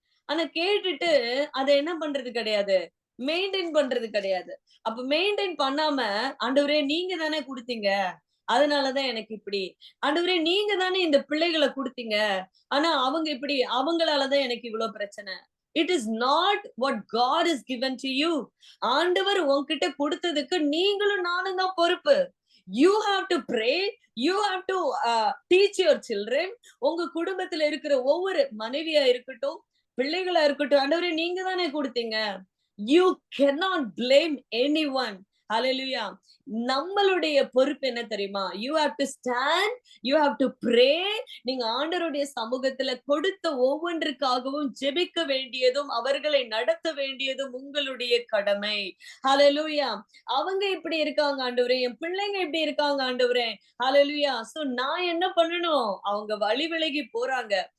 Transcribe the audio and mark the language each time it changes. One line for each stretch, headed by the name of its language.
Tamil: ஆனா கேட்டுட்டு அதை என்ன பண்றது கிடையாது, மெயின்டைன் பண்றது கிடையாது. அப்ப மெயின்டைன் பண்ணாம, ஆண்டவரே நீங்க தானே கொடுத்தீங்க, அதனாலதான் எனக்கு இப்படி, ஆண்டவரே நீங்க தானே இந்த பிள்ளைகளை கொடுத்தீங்க, ஆனா அவங்க இப்படி, அவங்களாலதான் எனக்கு இவ்வளவு பிரச்சனை.
English: It is not what God has given to you.
Tamil: ஆண்டவர் உன்கிட்ட கொடுத்ததுக்கு நீங்களும் நானும் தான் பொறுப்பு.
English: You have to pray. You have to teach your children.
Tamil: உங்க குடும்பத்துல இருக்கிற ஒவ்வொரு மனைவியா இருக்கட்டும், பிள்ளைகளா இருக்கட்டும், ஆண்டவரே நீங்க தானே கொடுத்தீங்க.
English: You cannot blame anyone. Hallelujah.
Tamil: நம்மளுடைய பொறுப்பு என்ன தெரியுமா?
English: You have to stand, you have to pray.
Tamil: நீங்க ஆண்டவருடைய சமூகத்துல கொடுத்த ஒவ்வொன்றுக்காகவும் ஜெபிக்க வேண்டியதும் அவர்களை நடத்த வேண்டியதும் உங்களுடைய கடமை. ஹalleluya. அவங்க இப்படி இருக்காங்க ஆண்டவரே, என் பிள்ளைங்க இப்படி இருக்காங்க ஆண்டவரே. ஹalleluya. சோ நான் என்ன பண்ணணும்? அவங்க வழி விலகி போறாங்க.